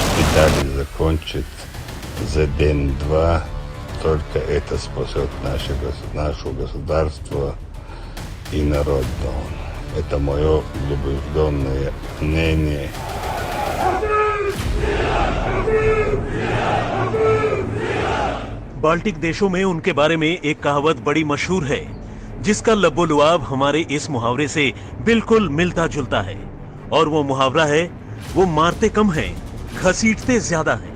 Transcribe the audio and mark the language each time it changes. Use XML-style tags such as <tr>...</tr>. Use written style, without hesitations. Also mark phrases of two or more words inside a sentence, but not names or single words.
<ru>дали закончить за день-два. Только это спасет наше государство и народ Дон. Это мое убежденное мнение.</ru> <hi>बाल्टिक देशों में उनके बारे में एक कहावत बड़ी मशहूर है, जिसका लबोलुआब हमारे इस मुहावरे से बिल्कुल मिलता जुलता है। और वो मुहावरा है, वो मारते कम हैं, घसीटते ज्यादा हैं।</hi>